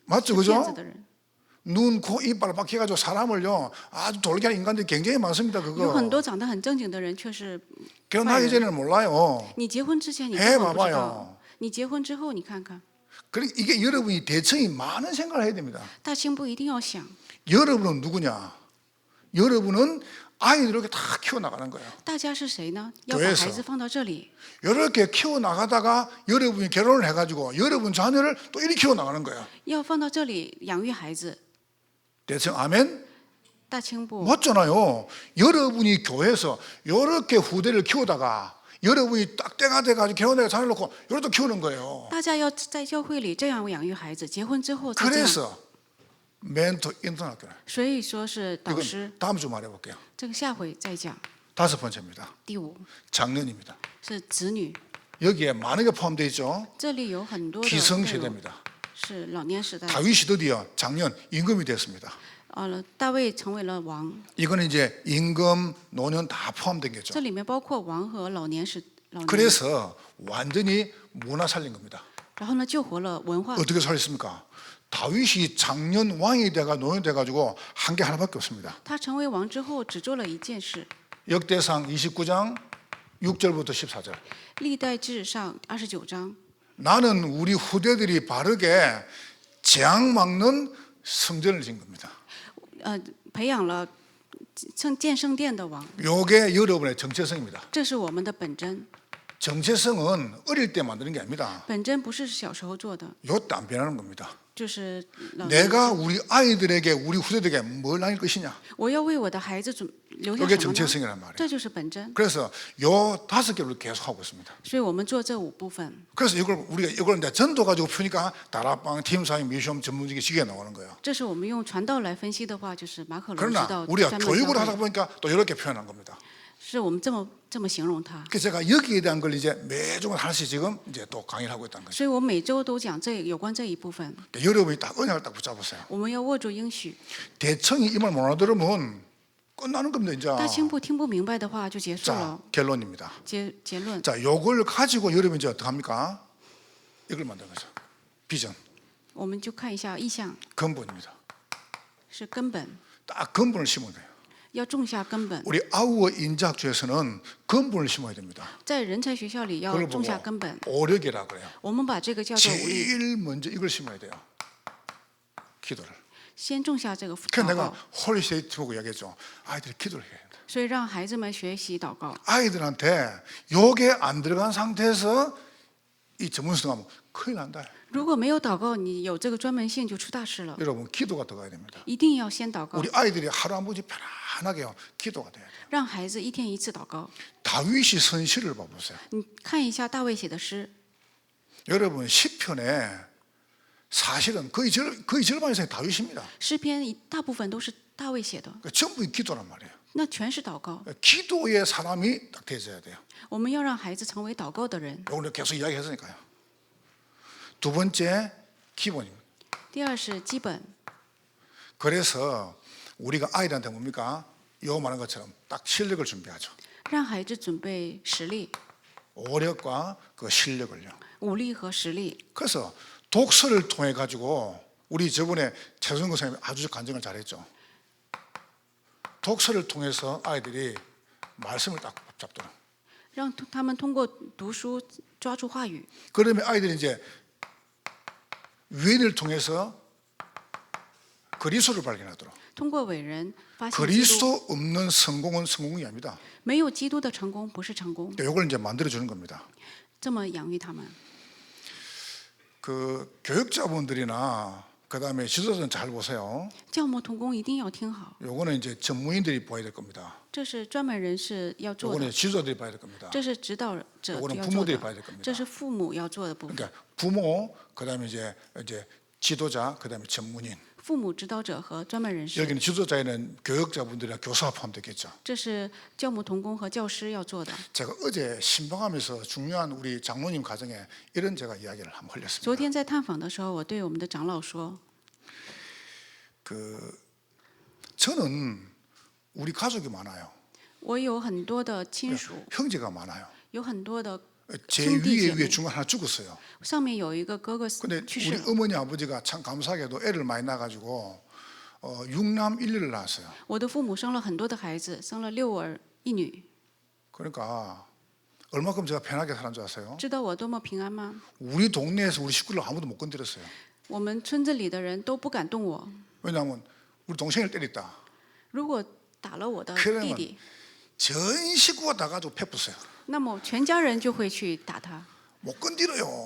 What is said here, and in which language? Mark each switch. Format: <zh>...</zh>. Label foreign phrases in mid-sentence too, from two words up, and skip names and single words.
<ko>맞죠,</ko> <zh>是</zh> <ko>그죠?</ko> <zh>骗子的人。</zh> <ko>눈, 코, 입 바로 박혀가지고 사람을요 아주 돌게 하는 인간들이 굉장히 많습니다.</ko> <zh>有很</zh> <ko>그거</ko> <zh>多长得很正经的人，却是</zh> <ko>결혼하기 전에는 몰라요.</ko> <zh>你结婚之前你</zh> <ko>해</ko> <zh>根本不知</zh> <ko>봐봐요</ko> <zh>道，你结婚之后你看看，</zh> <ko>그러니까 이게 여러분이 대청이 많은 생각을 해야 됩니다.</ko> <zh>大清部一定要想，</zh> <ko>여러분은 누구냐? 여러분은 아이들 이렇게 다 키워나가는 거예요.</ko> <zh>大家是谁呢？要把</zh> <ko>교회에서</ko> <zh>孩子放到这里，</zh> <ko>이렇게 키워나가다가 여러분이 결혼을 해가지고 여러분 자녀를 또 이렇게 키워나가는 거예요.</ko> <zh>要放到这里养育孩子。</zh> <ko>대청 아멘?</ko> <zh>大清部</zh> <ko>맞잖아요. 여러분이 교회에서 이렇게 후대를 키우다가 여러분이 딱 때가 돼가지고 결혼해서 자녀를 놓고 이렇게 또 키우는 거예요.</ko> <zh>大家要在教会里这样养育孩子，结婚之后再这样。</zh> <ko>그래서 멘토 인터넷교회</ko> <zh>所以说是导师，</zh> <ko>이건 다음 주 말해볼게요.</ko> <zh>这个下回再讲。</zh> <ko>5번째입니다.</ko> <zh>第5</zh> <ko>장년입니다.</ko> <zh>是子女，</zh> <ko>여기에 많은 게 포함되어 있죠.</ko> <zh>这里有很多的内容</zh> <ko>기성시대입니다.</ko> <zh>是老年时代。</zh> <ko>다윗이 드디어 장년 임금이 됐습니다.</ko> <zh>大卫成为了王，</zh> <ko>이거는 이제 임금, 노년 다 포함된 거죠.</ko> <zh>这里面包括王和老年。</zh> <ko>그래서 완전히 문화 살린 겁니다.</ko> <zh>然后呢，救活了文化。</zh> <ko>어떻게 살렸습니까? 다윗이 장년 왕이 돼가 노년 돼가지고 한 게 하나밖에 없습니다.</ko> <zh>他成为王之后，只做了一件事。</zh> <ko>역대상 29장 6절부터 14절.</ko> <zh>历代志上29章，</zh> <ko>나는 우리 후대들이 바르게 재앙 막는 성전을 지은 겁니다.</ko> <zh>培养了建圣殿的王，</zh> <ko>요게 여러분의 정체성입니다.</ko> <zh>这是我们的本真。</zh> <ko>정체성은 어릴 때 만드는 게 아닙니다.</ko> <zh>本真不是小时候做的，</zh> <ko>요때 안 변하는 겁니다.</ko> <zh>就是老年。</zh> <ko>내가 우리 아이들에게 우리 후대들에게 뭘 남길 것이냐.</ko> <zh>我要为我的孩子留下</zh> <ko>요게</ko> <zh>什么呢？</zh> <ko>정체성이란 말이에요.</ko> <zh>这就是本真。</zh> <ko>그래서 요 5개를 계속 하고 있습니다.</ko> <zh>所以我们做这5部分。</zh> <ko>그래서 우리가 이걸 이제 전도 가지고 푸니까 다락방, 팀사임, 미시험 전문직이 시기에 나오는 거예요.</ko> <zh>这是我们用传道来分析的话，就是马可龙知</zh> <ko>그러나</ko> <zh>道</zh> <ko>우리가</ko> <zh>专门</zh> <ko>교육을</ko> <zh>教</zh> <ko>하다</ko> <zh>会，</zh> <ko>보니까 또 이렇게 표현한 겁니다.</ko> <zh>是我们这么形容它。</zh> <ko>그래서 제가 여기에 대한 걸 이제 매주 하나씩 지금 이제 또 강의를 하고 있다는 거죠.</ko> <zh>所以我每周都讲有关这一部分。</zh> <ko>여러분이 딱 언약을 딱 붙잡으세요.</ko> <zh>我们要握住应许。</zh> <ko>대청이 이 말 못 알아들으면 끝나는 겁니다, 이제.</ko> <zh>大清部听不明白的话就结束</zh> <ko>자,</ko> <zh>了。</zh> <ko>결론입니다.</ko> <zh>结论，</zh> <ko>자, 요걸 가지고 여러분이 이제 어떻게 합니까? 이걸 만드는 거죠. 비전,</ko> <zh>我们就看一下意象，</zh> <ko>근본입니다.</ko> <zh>是根本，</zh> <ko>딱 근본을 심어야 돼요.</ko> <zh>要种下根本。</zh> <ko>우리 아우어 인자학주에서는 근본을 심어야 됩니다.</ko> <zh>在人才学校里要</zh> <ko>그걸</ko> <zh>种</zh> <ko>보고</ko> <zh>下根本，</zh> <ko>오력이라 그래요.</ko> <zh>我们把这个叫做武力，</zh> <ko>제일 먼저 이걸 심어야 돼요. 기도를.</ko> <zh>先种下这个</zh> <ko>그래서</ko> <zh>祷</zh> <ko>내가</ko> <zh>告，</zh> <ko>홀리스테이트 보고 이야기했죠. 아이들이 기도를 해야 된다.</ko> <zh>所以让孩子们学习祷告。</zh> <ko>아이들한테 요게 안 들어간 상태에서 이 전문성 하면 큰일 난다.</ko> <zh>如果没有祷告，你有这个专门性就出大事了。</zh> <ko>여러분 기도가 들어가야 됩니다.</ko> <zh>一定要先祷告，</zh> <ko>우리 아이들이 하루 한 번씩 편안하게요. 기도가 돼야 돼요.</ko> <zh>让孩子一天一次祷告。</zh> <ko>다윗이 선시를 봐보세요.</ko> <zh>你看一下大卫写的诗，</zh> <ko>여러분 시편에 사실은 거의 절반 이상이 다윗입니다.</ko> <zh>诗篇大部分都是大卫写的，</zh> <ko>그러니까 전부 기도란 말이에요.</ko> <zh>那全是祷告。</zh> <ko>기도의 사람이 딱 되어야 돼요.</ko> <zh>我们要让孩子成为祷告的人。</zh> <ko>오늘 계속 이야기했으니까요. 두 번째 기본입니다.</ko> <zh>第二是基本，</zh> <ko>그래서 우리가 아이들한테 뭡니까? 요 말한 것처럼 딱 실력을 준비하죠.</ko> <zh>让孩子准备实力、</zh> <ko>오력과 그 실력을요.</ko> <zh>武力和实力。</zh> <ko>그래서 독서를 통해 가지고 우리 저번에 최성근 선생님이 아주 간증을 잘했죠. 독서를 통해서 아이들이 말씀을 딱 잡도록.</ko> <zh>让他们通过读书抓住话语，</zh> <ko>그러면 아이들이 이제 위인을 통해서 그리스도를 발견하도록.</ko> <zh>通过伟人发现基督。</zh> <ko>그리스도 없는 성공은 성공이 아닙니다.</ko> <zh>没有基督的成功不是成功。</zh> <ko>이걸 이제 만들어 주는 겁니다.</ko> <zh>这么养育他们。</zh> <ko>그 교육자분들이나 그다음에 지도자는 잘 보세요.</ko> <zh>教牧同工一定要听好，</zh> <ko>요거는 이제 전문인들이 봐야 될 겁니다.</ko> <zh>这是专门人士要做</zh> <ko>요거는</ko> <zh>的，</zh> <ko>지도자들이 봐야 될 겁니다.</ko> <zh>这是指导者</zh> <ko>요거는</ko> <zh>要做</zh> <ko>부모들이 봐야</ko> <zh>的</zh> <ko>될 ， 겁니다.</ko> <zh>这是父母要做的部分。</zh> <ko>그러니까 부모, 그다음에 이제 지도자, 그다음에 전문인.</ko> <zh>父母、指导者和专门人士，</zh> <ko>여기는 지도자에는 교육자분들이나 교사가 포함되겠죠.</ko> <zh>这是教牧同工和教师要做的。</zh> <ko>제가 어제 신방하면서 중요한 우리 장로님 가정에 이런 제가 이야기를 한번</ko> <zh>昨</zh> <ko>흘렸습니다.</ko> <zh>天在探访的时候，我对我们的长老说，</zh> <ko>저는 우리 가족이 많아요.</ko> <zh>我有很多的亲属，</zh> <ko>형제가 많아요.</ko> <zh>有很多的</zh> <ko>제</ko> <zh>兄弟姐</zh> <ko>위에</ko> <zh>妹，</zh> <ko>중간 하나 죽었어요.</ko> <zh>上面有一个哥哥</zh> <ko>근데</ko> <zh>去世</zh> <ko>우리</ko> <zh>了。</zh> <ko>어머니 아버지가 참 감사하게도 애를 많이 낳아가지고 6남 1女를 낳았어요.</ko> <zh>我的父母生了很多的孩子，生了6儿1女。</zh> <ko>그러니까 얼마큼 제가 편하게 살은 줄 아세요?</ko> <zh>知道我多么平安吗？</zh> <ko>우리 동네에서 우리 식구를 아무도 못 건드렸어요.</ko> <zh>我们村子里的人都不敢动我。</zh> <ko>왜냐하면 우리 동생을 때렸다.</ko> <zh>如果打了我的</zh> <ko>그러면</ko> <zh>弟弟，</zh> <ko>전 식구가 다 가지고 패pus어요.</ko> <zh>那么全家人就会去打他，</zh> <ko>못 건드려요.</ko>